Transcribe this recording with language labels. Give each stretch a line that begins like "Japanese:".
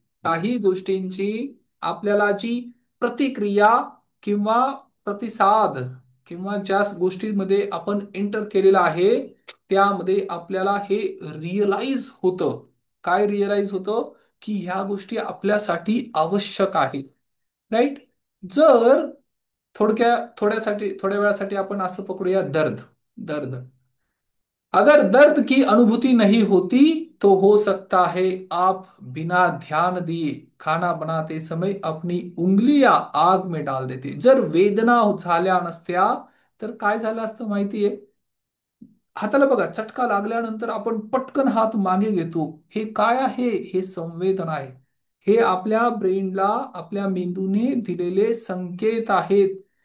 Marathi: काही गोष्टींची आपल्याला जी प्रतिक्रिया किंवा प्रतिसाद किंवा ज्या गोष्टींमध्ये आपण एंटर केलेला आहे, त्यामध्ये आपल्याला हे रिअलाइज होतं. काय रिअलाइज होतं? की ह्या गोष्टी आपल्यासाठी आवश्यक आहेत. राईट? जर थोड्या वेळासाठी आपण असं पकडूया, दर्द.
Hindi: दर्द, अगर दर्द की अनुभूति नहीं होती तो हो सकता है आप बिना ध्यान दिए खाना बनाते समय अपनी उंगलियां आग में डाल देते.
Marathi: जर वेदना झाल्या नसत्या तर काय झालं असतं माहितीये? हाताला बघा, चटका लागल्यानंतर आपण पटकन हात मागे घेतो. हे काय आहे? हे संवेदना आहे. हे आपल्या ब्रेनला, आपल्या मेंदूने दिलेले संकेत आहेत.